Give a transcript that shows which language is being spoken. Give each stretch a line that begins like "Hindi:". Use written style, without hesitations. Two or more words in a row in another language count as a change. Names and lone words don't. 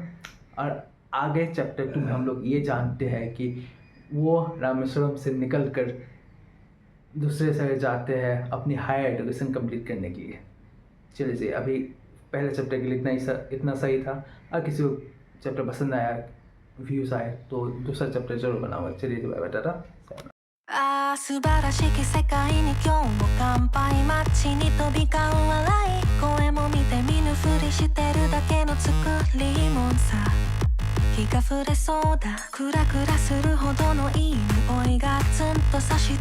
Hindi: और आगे चैप्टर 2 में हम लोग ये जानते हैं कि वो रामेश्वरम से निकल कर दूसरे शहर जाते हैं अपनी
English: higher education complete
Hindi: करने के लिए। चलिए, अभी पहले चैप्टर के लिए इतना सही था। अगर किसी को चैप्टर पसंद आया, व्यूज़ आए, तो दूसरा चैप्टर जरूर बनाऊंगा। चलिए,
English: bye bye,
Hindi: टाटा।
Japanese: 素晴らしき世界に今日も乾杯街に飛び交う笑い声も見て見ぬふりしてるだけの作りもんさ日が暮れそうだクラクラするほどのいい匂いがツンとさした